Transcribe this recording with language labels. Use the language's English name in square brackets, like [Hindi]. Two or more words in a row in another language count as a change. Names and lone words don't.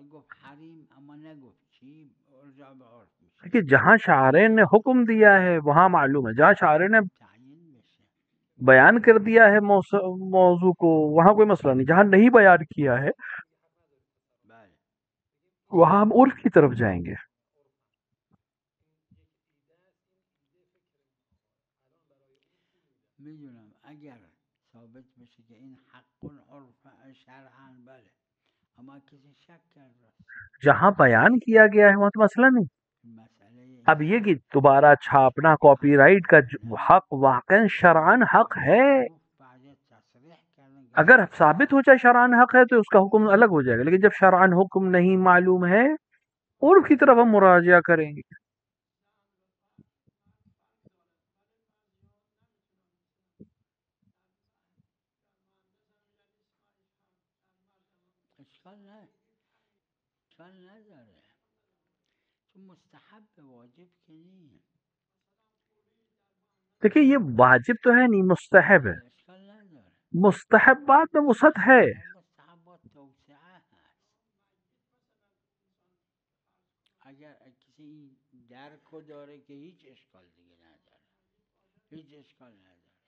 [Persian] گفت حریم اما نگفت چی، ارجاع به عرف میشه [Urdu] کہ جہاں شاعرین نے حکم دیا ہے وہاں معلوم ہے، جہاں شاعرین نے بیان کر دیا ہے موضوع کو وہاں کوئی مسئلہ نہیں. جہاں نہیں بیان کیا ہے وہاں ہم عرف کی طرف جائیں گے. [Persian] میدونم اگر ثابت بشه که این حق عرف شرعاً بله، اما کسی شک کرد [Urdu] جہاں بیان کیا گیا ہے وہاں تو مسئلہ نہیں. اب یہ کہ دوبارہ چھاپنا کاپی رائٹ کا حق واقعا شرعاً حق ہے، اگر ثابت ہو جائے شرعاً حق ہے تو اس کا حکم الگ ہو جائے گا، لیکن جب شرعاً حکم نہیں معلوم ہے عرف کی طرف ہم مراجعہ کریں گے. [Persian] اشکال نداره چون مستحب واجب که نہیں. [Urdu] دیکھیں یہ واجب تو ہے نہیں، مستحب ہے. مستحبات میں وسعت ہے. [Persian] مستحبات توسعه هست. اگر کسی این درک رو داره که هیچ اشکال دیگه نداره، هیچ اشکال نداره.